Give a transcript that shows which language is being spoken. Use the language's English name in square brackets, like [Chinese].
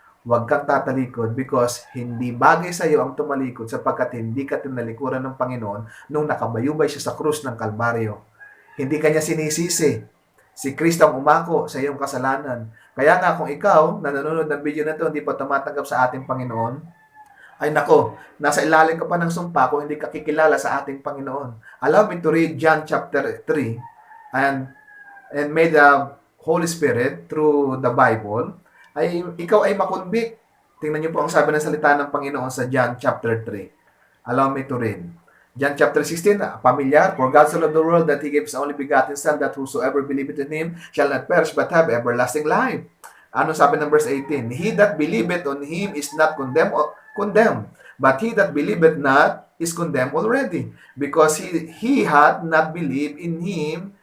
[Filipino] Huwag kang tatalikod because hindi bagay sa iyo ang tumalikod sapagkat hindi ka tinalikuran ng Panginoon nung nakabayubay siya sa krus ng Kalbaryo. Hindi kanya sinisisi. Si Kristo ang umako sa iyong kasalanan. Kaya nga kung ikaw na nanonood ng video na ito hindi pa tumatanggap sa ating Panginoon, ay nako, nasa ilalim ka pa ng sumpa kung hindi ka kikilala sa ating Panginoon. [English] Allow me to read John chapter 3 and may the Holy Spirit through the Bible [Filipino] ay ikaw ay makonvict. Tingnan niyo po ang sabi ng salita ng Panginoon sa John chapter 3. [English] Allow me to read. John chapter 16, familiar, for God so loved the world that He gave His only begotten Son, that whosoever believeth in Him shall not perish but have everlasting life. [Filipino] Ano sabi ng [English] verse 18? He that believeth on Him is not condemned, but he that believeth not is condemned already, because he hath not believed in Him